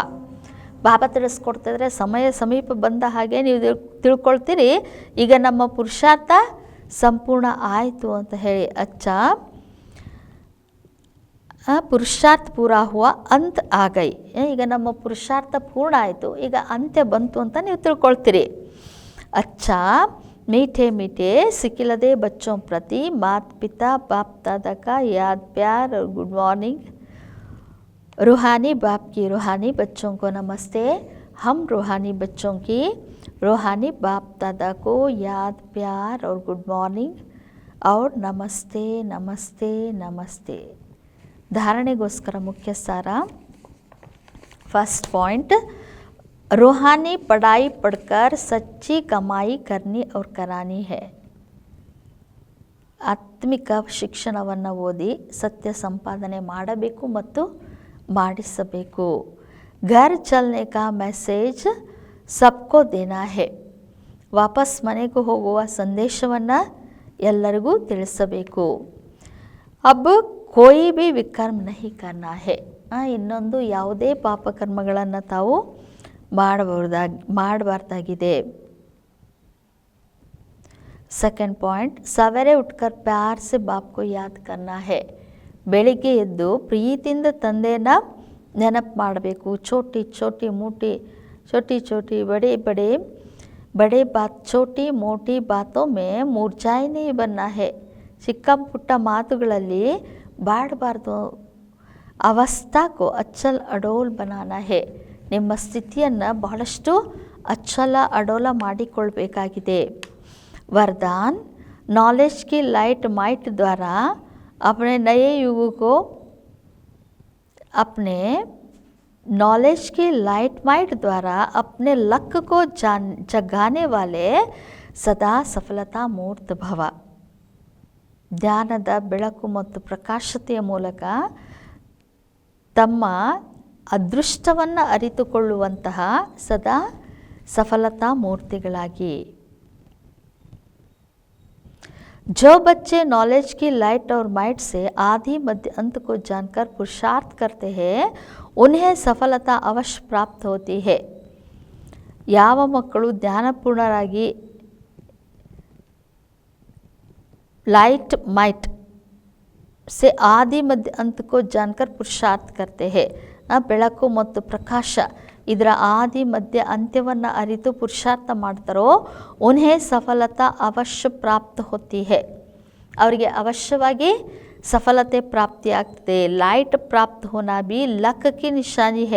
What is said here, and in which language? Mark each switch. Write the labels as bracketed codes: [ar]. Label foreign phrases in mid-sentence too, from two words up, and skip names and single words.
[kn] ಬಾಬಾ ತಿಳಿಸ್ಕೊಡ್ತಿದ್ರೆ ಸಮಯ ಸಮೀಪ ಬಂದ ಹಾಗೆ ನೀವು ತಿಳ್ಕೊಳ್ತೀರಿ ಈಗ ನಮ್ಮ ಪುರುಷಾರ್ಥ ಸಂಪೂರ್ಣ ಆಯಿತು ಅಂತ ಹೇಳಿ. [hi] अच्छा पुरुषार्थ पूरा हुआ अंत आ गई. [kn] ಈಗ ನಮ್ಮ ಪುರುಷಾರ್ಥ ಪೂರ್ಣ ಆಯಿತು, ಈಗ ಅಂತ್ಯ ಬಂತು ಅಂತ ನೀವು ತಿಳ್ಕೊಳ್ತೀರಿ. [hi] अच्छा मीठे मीठे सिकिलदे बच्चों प्रति माता पिता बाप दादा का याद प्यार और [en] good morning. [hi] रूहानी बाप की रूहानी बच्चों को नमस्ते. हम रूहानी बच्चों की रूहानी बाप दादा को याद प्यार और [en] good morning [hi] और नमस्ते नमस्ते नमस्ते. [kn] धारणेಗೋಸ್ಕರ ಮುಖ್ಯ ಸಾರ. [en] first point, [hi] रूहानी पढ़ाई पढ़कर सच्ची कमाई करनी और करानी है. [kn] ಆತ್ಮಿಕ ಶಿಕ್ಷಣವನ್ನು ಓದಿ ಸತ್ಯ ಸಂಪಾದನೆ ಮಾಡಬೇಕು ಮತ್ತು ಮಾಡಿಸಬೇಕು. [hi] घर चलने का मैसेज सबको देना है. [kn] ವಾಪಸ್ ಮನೆಗೆ ಹೋಗುವ ಸಂದೇಶವನ್ನು ಎಲ್ಲರಿಗೂ ತಿಳಿಸಬೇಕು. [hi] अब कोई भी विकर्म नहीं करना है. [kn] ಇನ್ನೊಂದು ಯಾವುದೇ ಪಾಪಕರ್ಮಗಳನ್ನು ತಾವು ಮಾಡಬಾರ್ದಾಗಿದೆ. [en] second point, [hi] सवेरे उठकर प्यार से बाप को याद करना है. [kn] ಬೆಳಿಗ್ಗೆ ಎದ್ದು ಪ್ರೀತಿಯಿಂದ ತಂದೆಯನ್ನು ನೆನಪು ಮಾಡಬೇಕು. [hi] छोटी छोटी मोटी छोटी छोटी बड़े बड़े बड़े बात छोटी मोटी बातों में मूर्छाई नहीं बनना है. [kn] ಚಿಕ್ಕ ಪುಟ್ಟ ಮಾತುಗಳಲ್ಲಿ ಬಾಡಬಾರ್ದು. [hi] अवस्था को अचल अडोल बनाना है. [kn] ನಿಮ್ಮ ಸ್ಥಿತಿಯನ್ನು ಬಹಳಷ್ಟು ಅಚ್ಚಲ ಅಡೋಲ ಮಾಡಿಕೊಳ್ಬೇಕಾಗಿದೆ. [hi] वरदान, नॉलेज की [en] light might [hi] द्वारा अपने नए युग को अपने नॉलेज की [en] light might [hi] द्वारा अपने लक को जगाने वाले सदा सफलता मूर्त भव. [kn] ಜ್ಞಾನದ ಬೆಳಕು ಮತ್ತು ಪ್ರಕಾಶತೆಯ ಮೂಲಕ ತಮ್ಮ ಅದೃಷ್ಟವನ್ನು ಅರಿತುಕೊಳ್ಳುವಂತಹ ಸದಾ ಸಫಲತಾ ಮೂರ್ತಿಗಳಾಗಿ. [hi] जो बच्चे नॉलेज की लाइट और माइट से आदि मध्य अंत को जानकर पुरुषार्थ करते हैं उन्हें सफलता अवश्य प्राप्त होती है. [kn] ಯಾವ ಮಕ್ಕಳು ಜ್ಞಾನಪೂರ್ಣರಾಗಿ [en] light might [hi] से आदि मध्य अंत को जानकर पुरुषार्थ करते हैं. [kn] ಬೆಳಕು ಮತ್ತು ಪ್ರಕಾಶ ಇದರ ಆದಿ ಮಧ್ಯ ಅಂತ್ಯವನ್ನು ಅರಿತು ಪುರುಷಾರ್ಥ ಮಾಡ್ತಾರೋ [hi] उन्हें सफलता अवश्य प्राप्त होती है. [kn] ಅವರಿಗೆ ಅವಶ್ಯವಾಗಿ ಸಫಲತೆ ಪ್ರಾಪ್ತಿಯಾಗ್ತದೆ. [hi] लाइट प्राप्त होना भी लक की निशानी है.